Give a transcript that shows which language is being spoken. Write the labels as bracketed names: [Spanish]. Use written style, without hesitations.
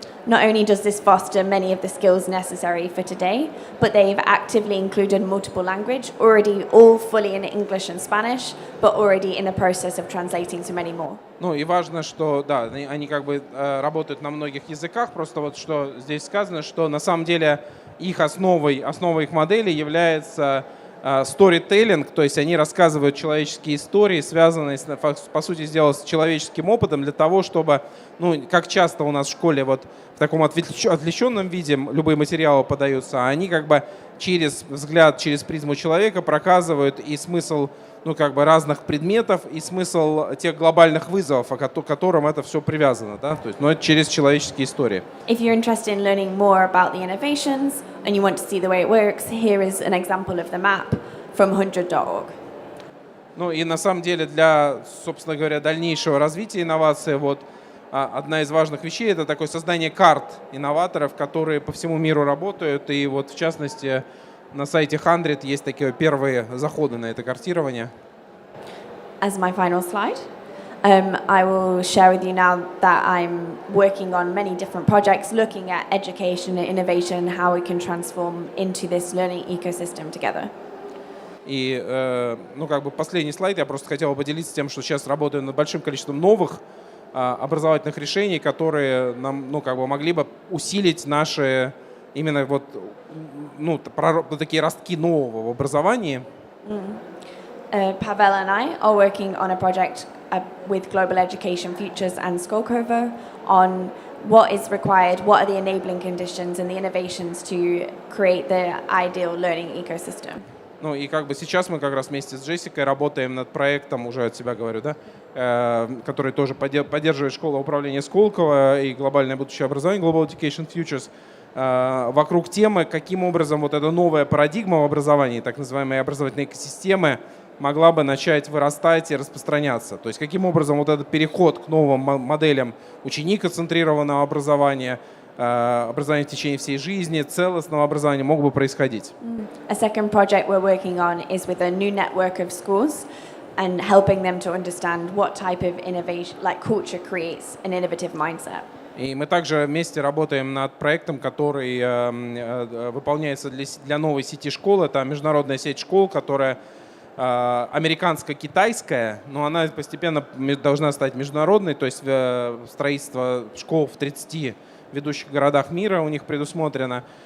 [English] Not only does this foster many of the skills necessary for today, but they've actively included multiple language, already all fully in English and Spanish, but already in the process of translating to many more. [Russian] Ну и важно, что да, они как бы работают на многих языках, просто вот что здесь сказано, что на самом деле их основой их модели является storytelling, то есть они рассказывают человеческие истории, связанные, по сути дела, с человеческим опытом, для того, чтобы, как часто у нас в школе вот в таком отвлеченном виде любые материалы подаются, а они как бы через взгляд, через призму человека проказывают и смысл разных предметов, и смысл тех глобальных вызовов, к которым это все привязано, да? То есть, это через человеческие истории. [English] If you're interested in learning more about the innovations and you want to see the way it works, here is an example of the map from 100.org. [Russian] Ну и на самом деле для, собственно говоря, дальнейшего развития инноваций вот одна из важных вещей — это такое создание карт инноваторов, которые по всему миру работают. И вот в частности на сайте 100 есть такие первые заходы на это картирование. [English] As my final slide, I will share with you now that I'm working on many different projects looking at education and innovation, how we can transform into this learning ecosystem together. [Russian] И, ну, как бы последний слайд, я просто хотел поделиться тем, что сейчас работаю над большим количеством новых образовательных решений, которые нам, ну, как бы могли бы усилить наши именно вот, ну, такие ростки нового в образовании. [English] Pavel and I are working on a project with Global Education Futures and Skolkovo on what is required, what are the enabling conditions and the innovations to create the ideal learning ecosystem. [Russian] Ну и как бы сейчас мы как раз вместе с Джессикой работаем над проектом, уже от себя говорю, да, который тоже поддерживает школа управления Сколково и глобальное будущее образования, Global Education Futures, вокруг темы, каким образом вот эта новая парадигма в образовании, так называемые образовательные экосистемы, могла бы начать вырастать и распространяться. То есть каким образом вот этот переход к новым моделям ученика-центрированного образования, образования в течение всей жизни, целостного образования мог бы происходить. [English] A second project we're working on is with a new network of schools and helping them to understand what type of innovation, like culture creates an innovative mindset. [Russian] И мы также вместе работаем над проектом, который выполняется для новой сети школ. Это международная сеть школ, которая американско-китайская, но она постепенно должна стать международной, то есть строительство школ в 30 ведущих городах мира у них предусмотрено.